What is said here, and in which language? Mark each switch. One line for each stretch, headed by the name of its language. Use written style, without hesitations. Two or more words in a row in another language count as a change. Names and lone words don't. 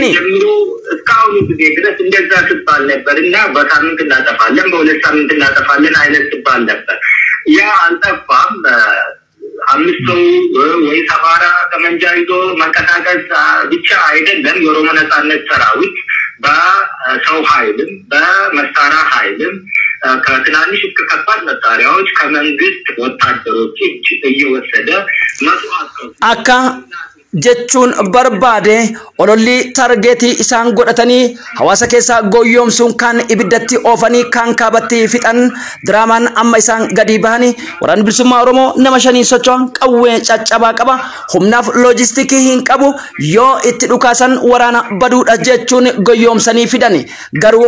Amharic: እስካሁን ጊዜ ድረስ እንደዛ ሲባል ነበርና በሳምንት እናጠፋለን በሁለት ሳምንት እናጠፋለን አይነት ሲባል ነበር ያ አልጠፋም አምስት ሰው ወይ ሰባራ ጠመንጃ ይዞ መንቀሳቀስ ብቻ አይደለም የኦሮሞ ነጻነት ሰራዊት በሰው ኃይልም በመሳሪያ ኃይልም ከትናንሽ እስከ ከባድ መሳሪያዎች ከመንግስት ወታደሮች እየወሰደ መስዋዕት
Oromo: አካ jechuun barbaade ololli targeetii isaan godhatanii hawaasa keessa goyyoomsuun kan ibiddatti oofanii kan kaabatti fixan diraamaan amma isaan gadi bahanii waraanni bilisummaa Oromoo nama shanii socho'an qawwee caccabaa qaba humnaaf loojistiikii hin qabu yoo itti dhukaasan waraana baduudha jechuun goyyoomsanii fidani garuu